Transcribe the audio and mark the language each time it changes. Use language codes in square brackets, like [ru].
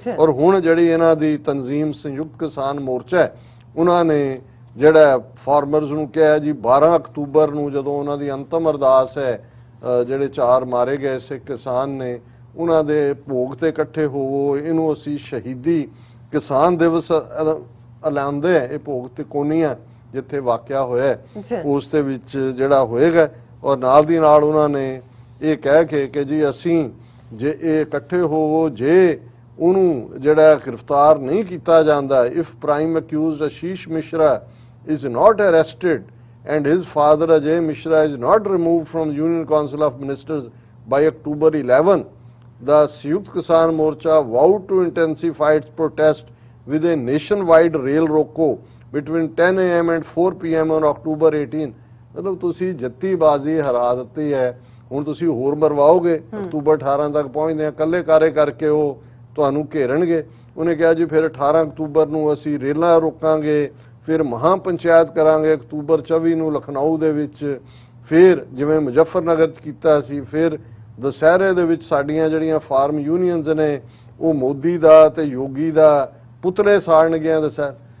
[pa] ਔਰ ਹੁਣ ਜਿਹੜੀ ਇਹਨਾਂ ਦੀ ਤਨਜ਼ੀਮ ਸੰਯੁਕਤ ਕਿਸਾਨ ਮੋਰਚਾ ਹੈ, ਉਹਨਾਂ ਨੇ ਜਿਹੜਾ ਫਾਰਮਰਜ਼ ਨੂੰ ਕਿਹਾ ਜੀ 12 ਅਕਤੂਬਰ ਨੂੰ ਜਦੋਂ ਉਹਨਾਂ ਦੀ ਅੰਤਮ ਅਰਦਾਸ ਹੈ, ਜਿਹੜੇ 4 ਮਾਰੇ ਗਏ ਸਿੱਖ ਕਿਸਾਨ ਨੇ, ਉਹਨਾਂ ਦੇ ਭੋਗ ਤੇ ਇਕੱਠੇ ਹੋਵੋ, ਇਹਨੂੰ ਅਸੀਂ ਸ਼ਹੀਦੀ ਕਿਸਾਨ ਦਿਵਸ ਐਲਾਨਦੇ। ਇਹ ਭੋਗ ਤੇ ਕੋਨੀਆਂ ਜਿੱਥੇ ਵਾਕਿਆ ਹੋਇਆ ਉਸ ਦੇ ਵਿੱਚ ਜਿਹੜਾ ਹੋਏਗਾ। ਔਰ ਨਾਲ ਦੀ ਨਾਲ ਉਹਨਾਂ ਨੇ ਇਹ ਕਹਿ ਕੇ ਕਿ ਜੀ ਅਸੀਂ ਜੇ ਇਹ ਇਕੱਠੇ ਹੋਵੋ, ਜੇ ਉਹਨੂੰ ਜਿਹੜਾ ਗ੍ਰਿਫਤਾਰ ਨਹੀਂ ਕੀਤਾ ਜਾਂਦਾ, [en] If prime accused Ashish Mishra is not arrested and his father Ajay Mishra is not removed from Union Council of Ministers by October 11, the Sanyukt Kisan Morcha vowed to intensify its protest with a nationwide rail roko between 10 a.m. and 4 p.m. on October 18. [pa] ਮਤਲਬ ਤੁਸੀਂ ਜਿੱਤੀ ਬਾਜ਼ੀ ਹਰਾ ਦਿੱਤੀ ਹੈ, ਹੁਣ ਤੁਸੀਂ ਹੋਰ ਮਰਵਾਓਗੇ। ਅਕਤੂਬਰ 18 ਤੱਕ ਪਹੁੰਚਦੇ ਆ, ਕੱਲੇ ਕਾਰੇ ਕਰਕੇ ਉਹ ਤੁਹਾਨੂੰ ਘੇਰਣਗੇ। ਉਹਨੇ ਕਿਹਾ ਜੀ ਫਿਰ 18 ਅਕਤੂਬਰ ਨੂੰ ਅਸੀਂ ਰੇਲਾਂ ਰੋਕਾਂਗੇ, ਫਿਰ ਮਹਾਂ ਪੰਚਾਇਤ ਕਰਾਂਗੇ ਅਕਤੂਬਰ 24 ਨੂੰ ਲਖਨਊ ਦੇ ਵਿੱਚ, ਫਿਰ ਜਿਵੇਂ ਮੁਜ਼ੱਫਰਨਗਰ 'ਚ ਕੀਤਾ ਸੀ, ਫਿਰ ਦੁਸਹਿਰੇ ਦੇ ਵਿੱਚ ਸਾਡੀਆਂ ਜਿਹੜੀਆਂ ਫਾਰਮ ਯੂਨੀਅਨਸ ਨੇ ਉਹ ਮੋਦੀ ਦਾ ਤੇ ਯੋਗੀ ਦਾ ਪੁਤਲੇ ਸਾੜਨਗੀਆਂ ਦੁਸਹਿਰ।